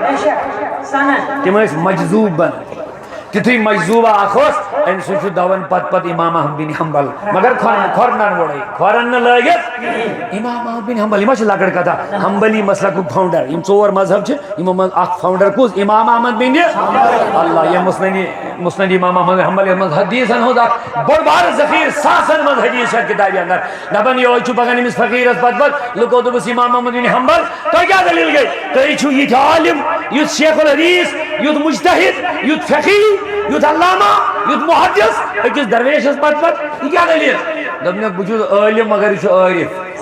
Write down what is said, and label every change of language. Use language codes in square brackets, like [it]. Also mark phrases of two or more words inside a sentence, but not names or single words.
[ks] بے شک سنن تِم ٲسۍ مجذوٗب بنان تِتھُے مجذوٗبہ اکھ اوس أمۍ سُنٛد چھُ دون پتہٕ امام احمد بن حنبل مگر کھۄرنن ووڑے کھۄرن نہٕ لٲگِتھ امام احمد بن حنبل یہِ ما چھِ لۄکٕٹ کتھا حنبلی مسلکُک فاوُنڈر یِم ژور مذہب چھِ یِمو منٛز اکھ فاوُنڈر کُس امام احمد بن اللہ یہِ مسند امام احمد حنبل یتھ منٛز حدیٖثن ہُنٛد اکھ بوٚڑ بارٕ ذخیٖرٕ ساسن منٛز حدیٖث چھِ کِتابہِ اندر دپان یہوے چھُ پکان أمِس فقیٖرس پتہٕ لُکو دوٚپُس امام احمد بن حنبل تۄہہِ کیٛاہ دٔلیٖل گٔے تُہۍ چھِو یِتھۍ عالم یُتھ شیخ الحدیٖث یُتھ مجتہد یُتھ فقیٖح یُتھ علامہ یُتھ محدث أکِس درویشس پتہٕ یہِ کیٛاہ دٔلیٖل دوٚپنکھ بہٕ چھُس عٲلم مگر یہِ چھُ عارف